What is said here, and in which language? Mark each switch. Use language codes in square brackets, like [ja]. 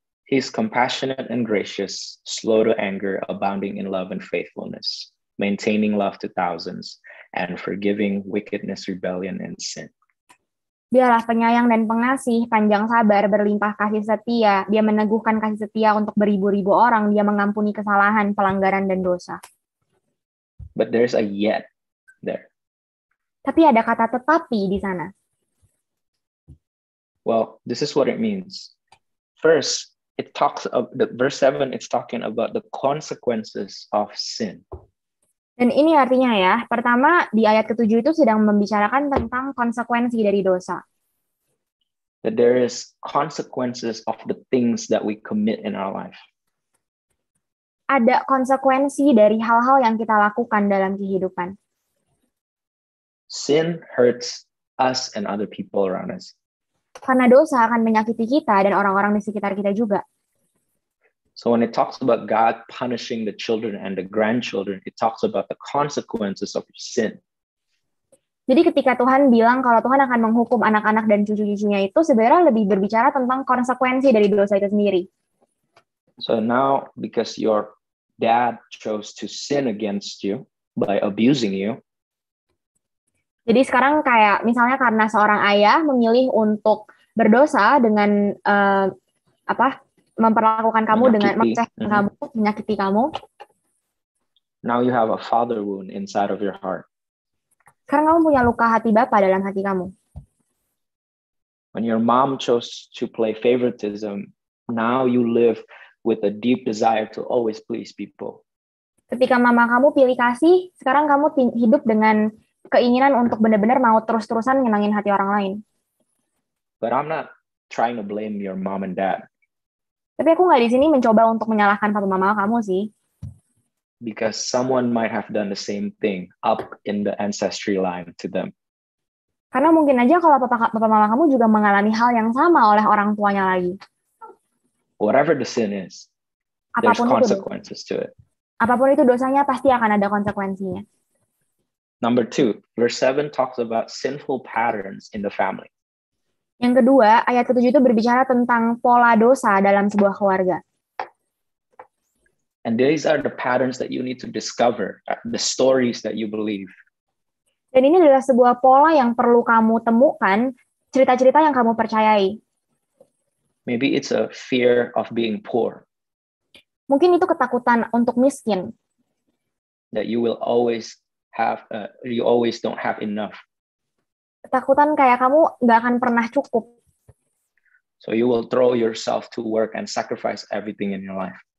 [en] He's compassionate and gracious, slow to anger, abounding in love and faithfulness, maintaining love to thousands, and forgiving wickedness, rebellion, and sin. [id] Dialah penyayang dan pengasih, panjang sabar, berlimpah kasih setia. Dia meneguhkan kasih setia untuk beribu-ribu orang. Dia mengampuni kesalahan, pelanggaran, dan dosa. [en] But there's a yet there. [id] Tapi ada kata tetapi di sana. [en] Well, this is what it means. First, it talks of the verse 7, it's talking about the consequences of sin. [id] Dan ini artinya ya, pertama di ayat ke-7 itu sedang membicarakan tentang konsekuensi dari dosa. [en] That there is consequences of the things that we commit in our life. [id] Ada konsekuensi dari hal-hal yang kita lakukan dalam kehidupan. [en] Sin hurts us and other people around us. [id] Karena dosa akan menyakiti kita dan orang-orang di sekitar kita juga. [en] So when it talks about God punishing the children and the grandchildren, it talks about the consequences of sin. [id] Jadi ketika Tuhan bilang kalau Tuhan akan menghukum anak-anak dan cucu-cucunya itu sebenarnya lebih berbicara tentang konsekuensi dari dosa itu sendiri. [en] So now because your dad chose to sin against you by abusing you. [id] Jadi sekarang kayak misalnya karena seorang ayah memilih untuk berdosa dengan memperlakukan kamu dengan menyakiti. menyakiti kamu. [en] Now you have a father wound inside of your heart. [id] Sekarang kamu punya luka hati Bapa dalam hati kamu. [en] When your mom chose to play favoritism, now you live with a deep desire to always please people. [id] Ketika mama kamu pilih kasih, sekarang kamu hidup dengan keinginan untuk benar-benar mau terus-terusan nyenangin hati orang lain. [en] But I'm not trying to blame your mom and dad. [id] Tapi aku nggak di sini mencoba untuk menyalahkan papa mama kamu sih. [en] Because someone might have done the same thing up in the ancestry line to them. [id] Karena mungkin aja kalau papa mama kamu juga mengalami hal yang sama oleh orang tuanya lagi. [en] Whatever the sin is, there's consequences to it. [id] Apapun itu dosanya, pasti akan ada konsekuensinya. [en] Number 2, verse 7 talks about sinful patterns in the family. [id] Yang kedua, ayat ke-7 itu berbicara tentang pola dosa dalam sebuah keluarga. [en] And these are the patterns that you need to discover, the stories that you believe. [id] Dan ini adalah sebuah pola yang perlu kamu temukan, cerita-cerita yang kamu percayai. [en] Maybe it's a fear of being poor. [id] Mungkin itu ketakutan untuk miskin. [en] That you will always have, you always don't have enough. [id] Ketakutan kayak kamu nggak akan pernah cukup. [en] So you will throw yourself to work and sacrifice everything in your life.